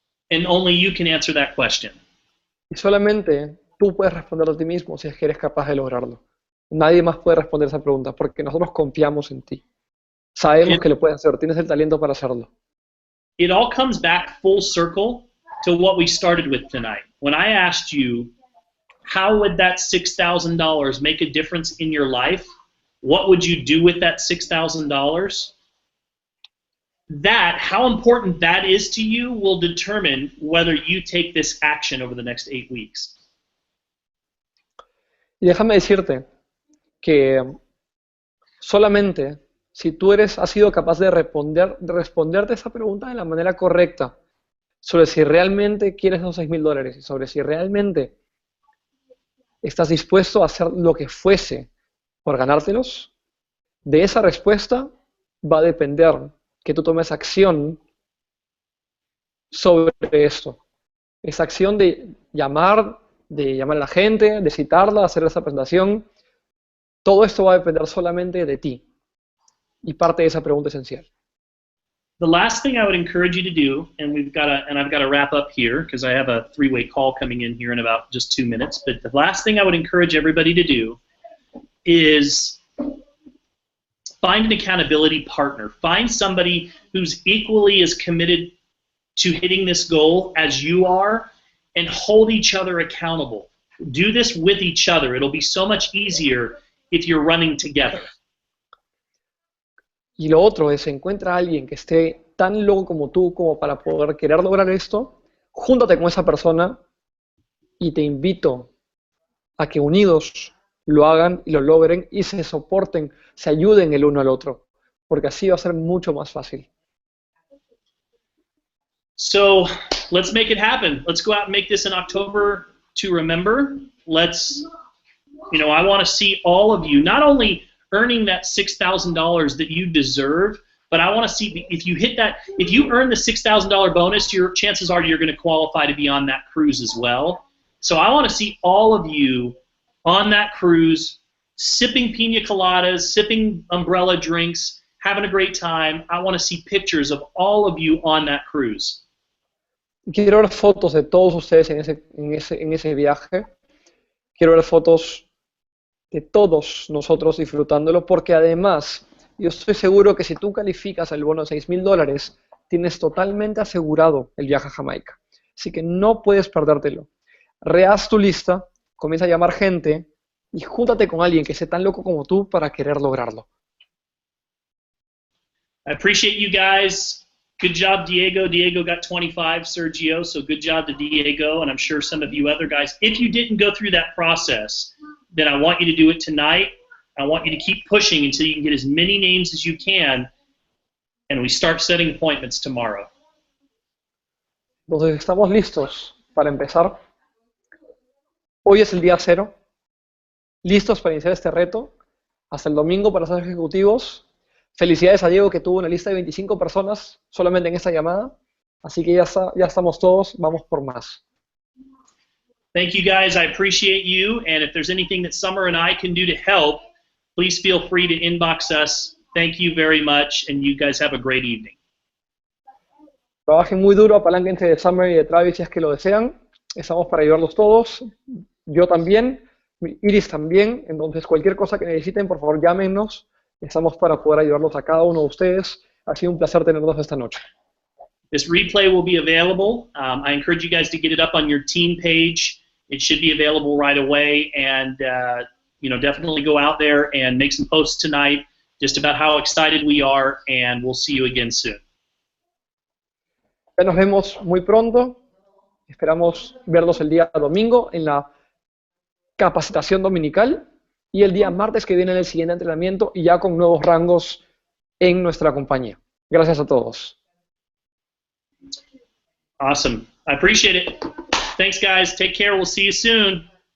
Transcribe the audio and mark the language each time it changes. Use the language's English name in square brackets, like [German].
[English] And only you can answer that question. [Spanish] Y solamente tú puedes responder a ti mismo si es que eres capaz de lograrlo. Nadie más puede responder esa pregunta porque nosotros confiamos en ti. Sabemos que lo puedes hacer, tienes el talento para hacerlo. [English] It all comes back full circle to what we started with tonight. When I asked you, how would that $6,000 make a difference in your life? What would you do with that $6,000? That, how important that is to you will determine whether you take this action over the next 8 weeks. [Spanish] Y déjame decirte que solamente si tú has sido capaz de responderte esa pregunta de la manera correcta sobre si realmente quieres esos $6,000 y sobre si realmente estás dispuesto a hacer lo que fuese por ganártelos, de esa respuesta va a depender que tú tomes acción sobre esto. Esa acción de llamar a la gente, de citarla, hacer esa presentación, todo esto va a depender solamente de ti. Y parte de esa pregunta esencial. [English] The last thing I would encourage you to do, and I've got to wrap up here because I have a 3-way call coming in here in about just 2 minutes, but the last thing I would encourage everybody to do is find an accountability partner. Find somebody who's equally as committed to hitting this goal as you are and hold each other accountable. Do this with each other. It'll be so much easier if you're running together. [Spanish] Y lo otro es, encuentra a alguien que esté tan loco como tú como para poder querer lograr esto, júntate con esa persona y te invito a que unidos lo hagan y lo logren y se soporten, se ayuden el uno al otro, porque así va a ser mucho más fácil. [English] So let's make it happen. Let's go out and make this in October to remember. Let's, I want to see all of you, not only earning that $6,000 that you deserve, but I want to see if you hit that, if you earn the $6,000 bonus, your chances are you're going to qualify to be on that cruise as well. So I want to see all of you on that cruise, sipping pina coladas, sipping umbrella drinks, having a great time. I want to see pictures of all of you on that cruise. [Spanish] Quiero ver fotos de todos ustedes en ese viaje. Quiero ver fotos de todos nosotros disfrutándolo, porque además yo estoy seguro que si tú calificas el bono de $6,000, tienes totalmente asegurado el viaje a Jamaica. Así que no puedes perdértelo. Rehaz tu lista, comienza a llamar gente y júntate con alguien que esté tan loco como tú para querer lograrlo. [English] I appreciate you guys Good job, Diego. Diego got 25, Sergio, so good job to Diego, and I'm sure some of you other guys. If you didn't go through that process, then I want you to do it tonight. I want you to keep pushing until you can get as many names as you can, and we start setting appointments tomorrow. [Spanish] Entonces, estamos listos para empezar. Hoy es el día 0. Listos para iniciar este reto. Hasta el domingo para ser ejecutivos. Felicidades a Diego, que tuvo una lista de 25 personas solamente en esta llamada. Así que ya estamos todos, vamos por más. [English] Thank you, guys. I appreciate you. And if there's anything that Summer and I can do to help, please feel free to inbox us. Thank you very much, and you guys have a great evening. [Spanish] Trabajen muy duro, apalánquense de Summer y de Travis si es que lo desean. Estamos para ayudarlos todos. Yo también, Iris también. Entonces, cualquier cosa que necesiten, por favor, llámenos. Estamos para poder ayudarlos a cada uno de ustedes. Ha sido un placer tenerlos esta noche. [English] This replay will be available. I encourage you guys to get it up on your team page. It should be available right away. And, definitely go out there and make some posts tonight just about how excited we are. And we'll see you again soon. [Spanish] Ya nos vemos muy pronto. Esperamos verlos el día domingo en la capacitación dominical. Y el día martes que viene en el siguiente entrenamiento y ya con nuevos rangos en nuestra compañía. Gracias a todos. [English] Awesome. I appreciate it. Thanks, guys. Take care. We'll see you soon.